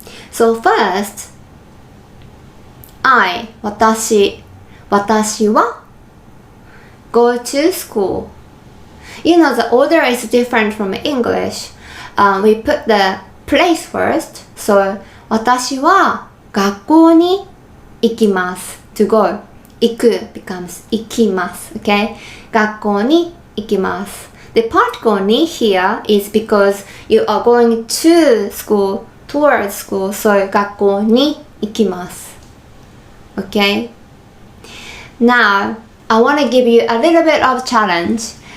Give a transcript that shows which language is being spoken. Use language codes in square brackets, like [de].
[en] So first, I, 私は go to school. You know, the order is different from English. We put the place first. [ja] So 私は学校に行きます to go. [en] 行く becomes 行きます okay? 学校に行きます The particle に here is because you are going to school, towards school, so 学校に行きます okay? Now, I want to give you a little bit of challenge.